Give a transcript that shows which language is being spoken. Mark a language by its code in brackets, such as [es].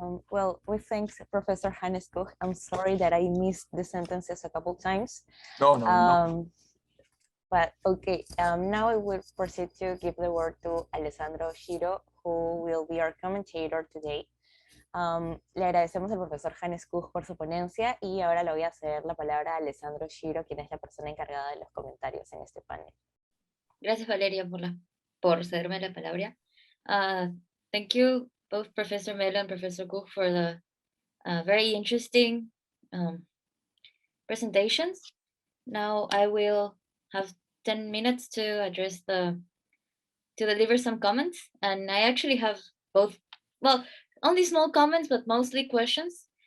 [en] Well, we thank Professor Hannes Kuch. I'm sorry that I missed the sentences a couple times. No. But okay, now I will proceed to give the word to Alessandro Shiro, who will be our commentator today. [es] Le agradecemos al profesor Hannes Kuch por su ponencia y ahora le voy a ceder la palabra a Alessandro Shiro, quien es la persona encargada de los comentarios en este panel. Gracias, Valeria, por cederme la palabra. [en] Thank you, both Professor Melo and Professor Kuch, for the very interesting presentations. Now I will have 10 minutes to deliver some comments, and I actually have both, well, only small comments, but mostly questions.